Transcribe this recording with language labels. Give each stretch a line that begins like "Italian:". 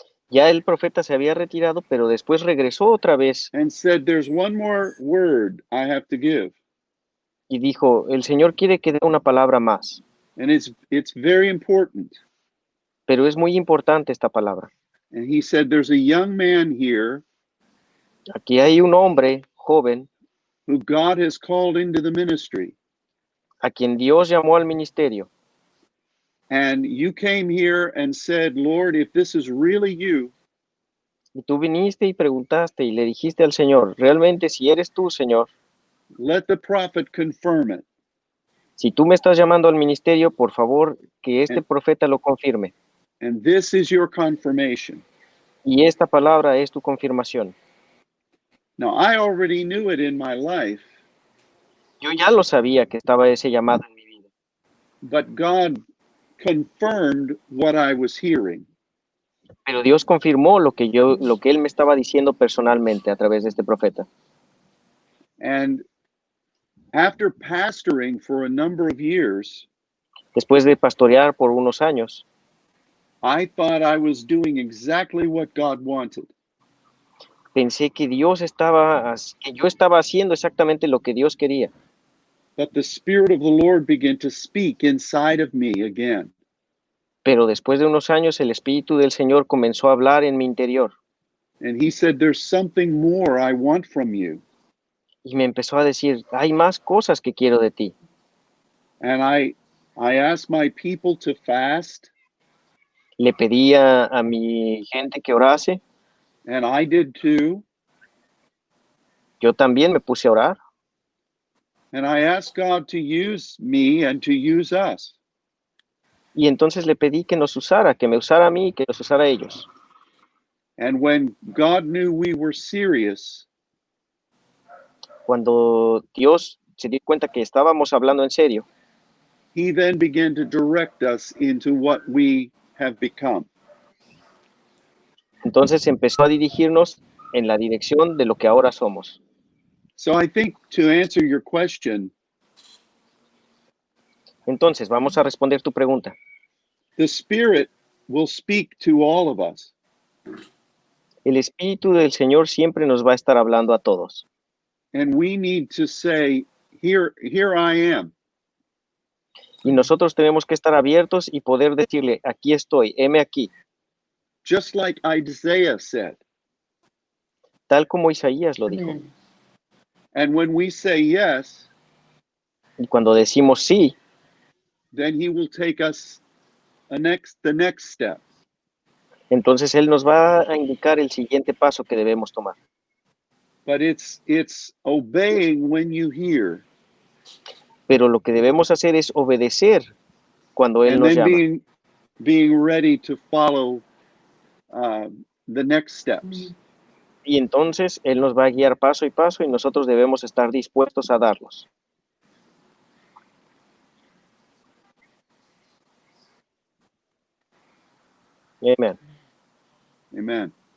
Spanish: ya el profeta se había retirado, pero después regresó otra vez
English: and said, there's one more word I have to give.
Spanish: y dijo, el Señor quiere que dé una palabra más,
English: And it's very important.
Spanish: pero es muy importante esta palabra.
English: And he said, there's a young man here
Spanish: Aquí hay un hombre joven
English: who God has called into the ministry.
Spanish: a quien Dios llamó al ministerio.
English: And you came here and said, Lord, if this is really you,
Spanish: Y tú viniste y preguntaste y le dijiste al Señor, realmente si eres tú, Señor,
English: let the prophet confirm it.
Spanish: si tú me estás llamando al ministerio, por favor, que este profeta lo confirme.
English: And this is your confirmation.
Spanish: Y esta palabra es tu confirmación.
English: Now, I already knew it in my life,
Spanish: Yo ya lo sabía que estaba ese llamado en mi vida,
English: but God confirmed what I was hearing.
Spanish: pero Dios confirmó lo que él me estaba diciendo personalmente a través de este profeta.
English: And after pastoring for a number of years,
Spanish: Después de pastorear por unos años,
English: I thought I was doing exactly what God wanted.
Spanish: pensé que que yo estaba haciendo exactamente lo que Dios quería.
English: But the Spirit of the Lord began to speak inside of me again.
Spanish: Pero después de unos años el Espíritu del Señor comenzó a hablar en mi interior
English: And he said, there's something more I want from you.
Spanish: y me empezó a decir, hay más cosas que quiero de ti.
English: And I asked my people to fast,
Spanish: Le pedí a mi gente que orase,
English: and I did too.
Spanish: yo también me puse a orar
English: And I asked God to use me and to use us.
Spanish: y entonces le pedí que nos usara, que me usara a mí y que los usara a ellos.
English: And when God knew we were serious,
Spanish: Cuando Dios se dio cuenta que estábamos hablando en serio,
English: he then began to direct us into what we have become.
Spanish: entonces empezó a dirigirnos en la dirección de lo que ahora somos.
English: So I think to answer your question,
Spanish: Entonces, vamos a responder tu pregunta.
English: the Spirit will speak to all of us.
Spanish: El Espíritu del Señor siempre nos va a estar hablando a todos.
English: And we need to say, here I am.
Spanish: Y nosotros tenemos que estar abiertos y poder decirle, aquí estoy, heme aquí.
English: Just like Isaiah said.
Spanish: Tal como Isaías lo dijo. Amén.
English: And when we say yes,
Spanish: Y cuando decimos sí,
English: then he will take us the next step.
Spanish: entonces Él nos va a indicar el siguiente paso que debemos tomar.
English: but it's obeying when you hear,
Spanish: pero lo que debemos hacer es obedecer cuando Él
English: and
Spanish: nos
English: then
Spanish: llama.
English: being ready to follow the next steps.
Spanish: Y entonces Él nos va a guiar paso y paso y nosotros debemos estar dispuestos a darlos.
English: Amen. Amen.